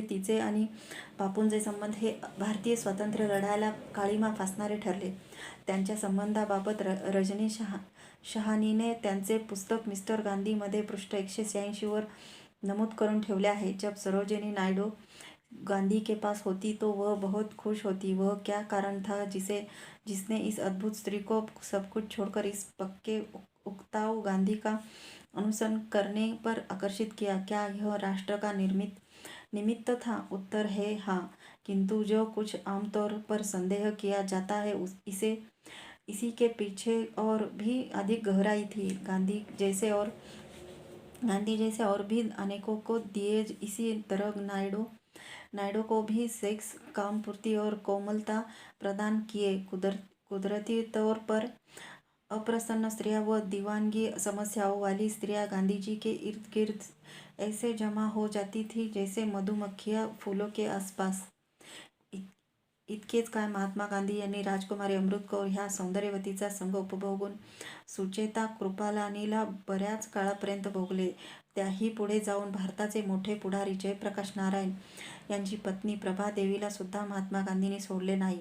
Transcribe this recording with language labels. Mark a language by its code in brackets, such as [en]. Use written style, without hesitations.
[mr] तिचे आणि बापूंचे संबंध हे भारतीय स्वातंत्र्य लढ्याला काळिमा फासणारे ठरले. त्यांच्या संबंधाबाबत रजनी शहानीने त्यांचे पुस्तक मिस्टर गांधी मध्ये पृष्ठ 186 वर नमूद करून ठेवले आहे. [hi] जब सरोजिनी नायडू गांधी के पास होती तो वह बहुत खुश होती. वह क्या कारण था जिसने इस अद्भुत स्त्री को सब कुछ छोड़कर इस पक्के उकताऊ गांधी का अनुसरण करने पर आकर्षित किया? क्या यह राष्ट्र का निमित्त था? उत्तर है हाँ, किंतु जो कुछ आमतौर पर संदेह किया जाता है इसी के पीछे और भी अधिक गहराई थी. गांधी जैसे और भी अनेकों को दिए, इसी तरह नायडू को भी सेक्स, काम पूर्ति और कोमलता प्रदान किए. कुदरती तौर पर अप्रसन्न स्त्रियां व दीवानगी समस्याओं वाली स्त्रियां गांधी जी के इर्द गिर्द ऐसे जमा हो जाती थी जैसे मधुमक्खियां फूलों के आसपास. [mr] इतकेच काय, महात्मा गांधी यांनी राजकुमारी अमृत कौर ह्या सौंदर्यवतीचा संग उपभोगून सुचेता कृपलानीला बऱ्याच काळापर्यंत भोगले. त्याही पुढे जाऊन भारताचे मोठे पुढारी जयप्रकाश नारायण यांची पत्नी प्रभादेवीला सुद्धा महात्मा गांधींनी सोडले नाही.